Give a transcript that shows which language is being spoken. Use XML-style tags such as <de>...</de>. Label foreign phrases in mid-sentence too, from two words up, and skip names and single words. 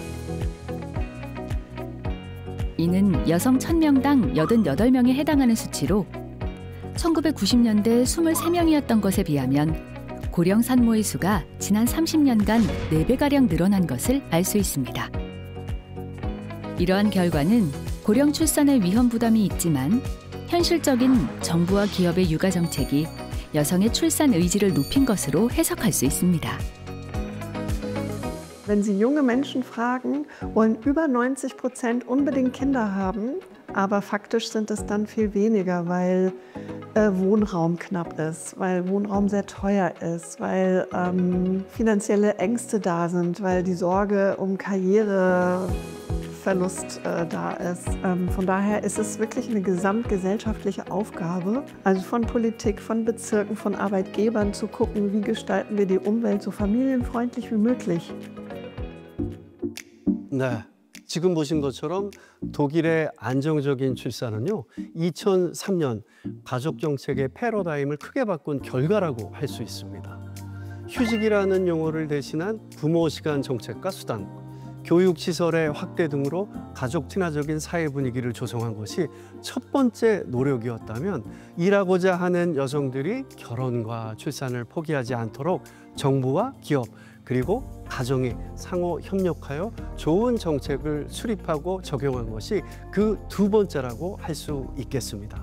<ko>이는 여성 1000명당 88명에 해당하는 수치로 1990년대 23명이었던 것에 비하면 고령 산모의 수가 지난 30년간 4배가량 늘어난 것을 알 수 있습니다. 이러한 결과는 고령 출산의 위험 부담이 있지만 현실적인 정부와 기업의 육아 정책이 여성의 출산 의지를 높인 것으로 해석할 수 있습니다.</ko> <de>Wenn Sie junge Menschen fragen, wollen über 90% unbedingt Kinder haben, aber faktisch sind es dann viel weniger, weil Wohnraum knapp ist, weil Wohnraum sehr teuer ist, weil finanzielle Ängste da sind, weil die Sorge um Karriereverlust da ist. Von daher ist es wirklich eine gesamtgesellschaftliche Aufgabe, also von Politik, von Bezirken, von Arbeitgebern zu gucken, wie gestalten wir die Umwelt so familienfreundlich wie möglich.</de> <ko>네, 지금 보신 것처럼 독일의 안정적인 출산은요, 2003년 가족정책의 패러다임을 크게 바꾼 결과라고 할 수 있습니다. 휴직이라는 용어를 대신한 부모 시간 정책과 수단, 교육시설의 확대 등으로 가족 친화적인 사회 분위기를 조성한 것이 첫 번째 노력이었다면, 일하고자 하는 여성들이 결혼과 출산을 포기하지 않도록 정부와 기업 그리고 가정이 상호 협력하여 좋은 정책을 수립하고 적용한 것이 그 두 번째라고 할 수 있겠습니다.</ko>